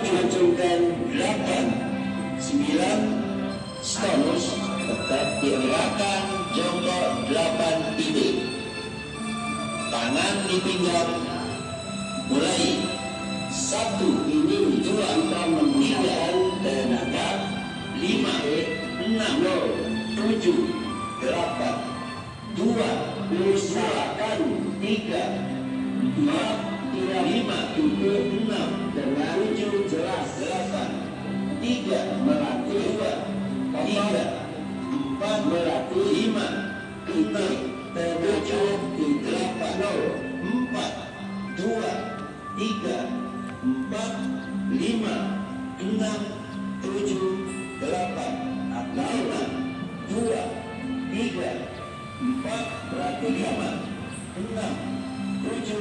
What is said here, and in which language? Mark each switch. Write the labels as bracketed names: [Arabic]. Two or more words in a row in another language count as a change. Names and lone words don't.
[Indonesian] acungkan, delapan, sembilan, stop, tetap digerakkan, jongkok 8 titik, tangan di pinggang, mulai, satu, ini dua, kita menggunakan tenaga, lima, enam, tujuh, delapan, dua, usahakan, tiga, empat, lima, tujuh, enam, dengan tujuh, jelas, delapan, tiga, melatih, dua, tiga, empat, melatih, lima, enam, tujuh, delapan, empat, dua, tiga, empat, lima, enam, tujuh, delapan, lima, dua, tiga, empat, berarti lima, enam, tujuh,